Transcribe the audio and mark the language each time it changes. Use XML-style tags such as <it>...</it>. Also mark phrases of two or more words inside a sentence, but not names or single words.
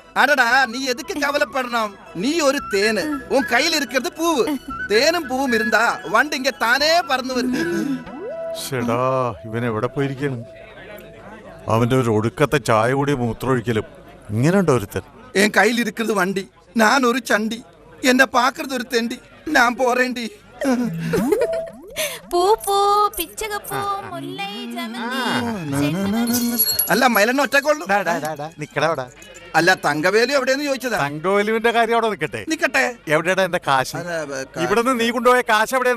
<ta>அடடா, நீ எதுக்கு கவலைப்படணும்? நீ ஒரு தேனு, உன் கையில் இருக்கிறது பூவு. தேனும் பூவும் இருந்தா வண்டு இங்க தானே பறந்து வருது.</ta> <ml>ഷെടാ, ഇവൻ എവിടെ പോയിരിക്കണം? അവന്റെ ഒരു ഒടുക്കത്തെ ചായ കൂടി മൂത്രമൊഴിക്കലും ഇങ്ങനെയുണ്ടോ ഒരുത്തൻ?</ml> <ta>என் கையில் இருக்கிறது வண்டி, நான் ஒரு சண்டி, என்ன பாக்குறது ஒரு தெண்டி, நான் போறேன்டி. பூ பூ பிச்சகப்பூ முல்லை ஜமந்தி.</ta> <ml>അല്ല മൈലണ്ണ ഒറ്റക്കൊള്ളു. നിക്കടാ. അല്ല തങ്കവേലു എവിടെയെന്ന് ചോദിച്ചതാ. തങ്കവേലുവിന്റെ കാര്യം അവിടെ നിക്കട്ടെ. നിക്കട്ടെ. എവിടെയാ എന്റെ കാശ്? ഇവിടെ നിന്ന് നീ കൊണ്ടുപോയ കാശ് എവിടെയെന്ന്?</ml>